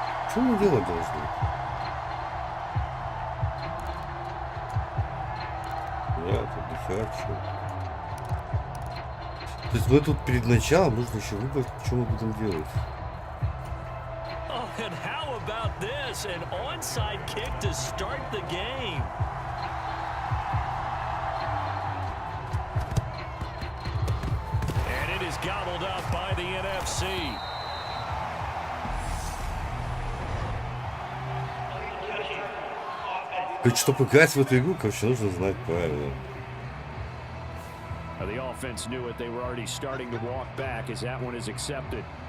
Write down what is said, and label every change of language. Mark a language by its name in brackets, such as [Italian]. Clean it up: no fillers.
[Russian] Что мы делать должны? Я тут дохерачу. То есть мы тут перед началом нужно еще выбрать, что мы будем делать. [English] And how about this? An onside kick to start the game. And it is gobbled up by the NFC. [Russian] То есть, чтобы играть в эту игру, короче, нужно знать правила. [English] The offense knew it. They were already starting to walk back as that one is accepted.